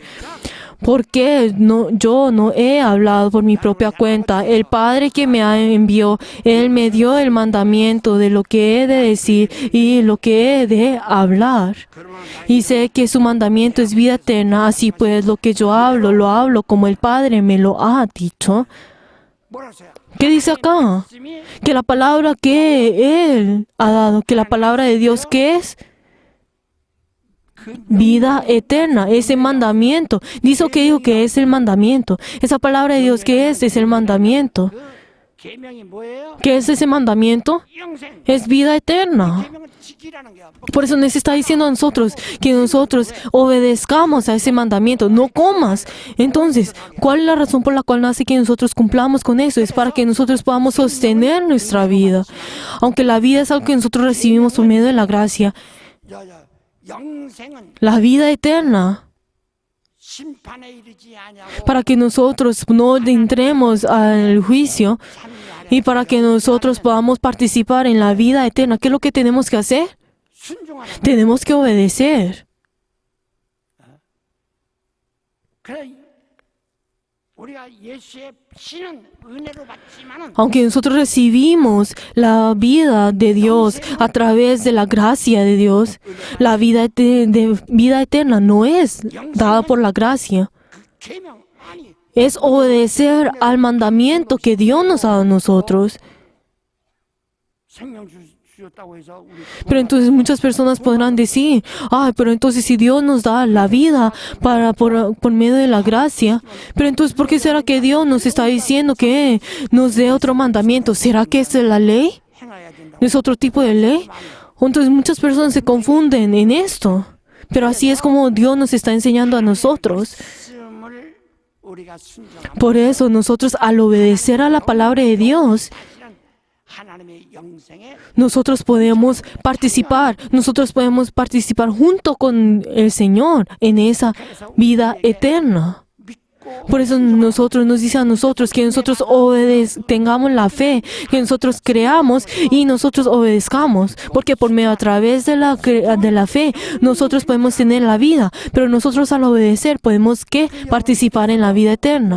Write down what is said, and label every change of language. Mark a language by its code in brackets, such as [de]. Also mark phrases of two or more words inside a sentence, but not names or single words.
[es] Porque yo no he hablado por mi propia cuenta. El Padre que me envió, Él me dio el mandamiento de lo que he de decir y lo que he de hablar. Y sé que su mandamiento es vida eterna. Así pues, lo que yo hablo, lo hablo como el Padre me lo ha dicho. [ko] 뭐라서요? [es] ¿Qué dice acá? [ko] 말씀이 [es] Que la palabra que Él ha dado, que la palabra de Dios, ¿qué es? Vida eterna, ese mandamiento. Dice que dijo que es el mandamiento. Esa palabra de Dios, ¿qué es? Es el mandamiento. [ko] 그 계명이 뭐예요? [es] ¿Qué es ese mandamiento? [ko] 영생. [es] Es vida eterna. [ko] 계명은 지키라는 거야. [es] Por eso nos está diciendo a nosotros que nosotros obedezcamos a ese mandamiento. No comas. Entonces, ¿cuál es la razón por la cual hace que nosotros cumplamos con eso? Es para que nosotros podamos sostener nuestra vida. Aunque la vida es algo que nosotros recibimos por medio de la gracia, [ko] 영생은 [es] la vida eterna, [ko] 심판에 이르지 아니하고 [es] para que nosotros no entremos al juicio y para que nosotros podamos participar en la vida eterna. ¿Qué es lo que tenemos que hacer? [ko] 순종하는 [es] Tenemos que obedecer. [ko] 그래 우리가 예수의 피는 은혜로 받지만은 [es] Aunque nosotros recibimos la vida de Dios a través de la gracia de Dios, la vida de vida eterna no es dada por la gracia. [ko] 그 계명 아니 [es] Es obedecer al mandamiento que Dios nos ha dado a nosotros. [ko] 생명 주셨다고 해서 우리 [es] Pero entonces muchas personas podrán decir, ay, pero entonces si Dios nos da la vida por medio de la gracia, pero entonces ¿por qué será que Dios nos está diciendo que nos dé otro mandamiento? ¿Será que es la ley? [ko] 행해야 된다고. [es] ¿Es otro tipo de ley? Entonces muchas personas se confunden en esto. Pero así es como Dios nos está enseñando a nosotros. [ko] 말씀을 우리가 순종하면 [es] Por eso nosotros al obedecer a la palabra de Dios, [ko] 사실은 하나님의 영생에 [es] nosotros podemos participar junto con el Señor en esa vida eterna. [ko] 믿고 [es] Por eso nosotros nos dice a nosotros que nosotros tengamos la fe, que nosotros creamos y nosotros obedezcamos, porque por medio a través de la fe nosotros podemos tener la vida, pero nosotros al obedecer podemos participar en la vida eterna.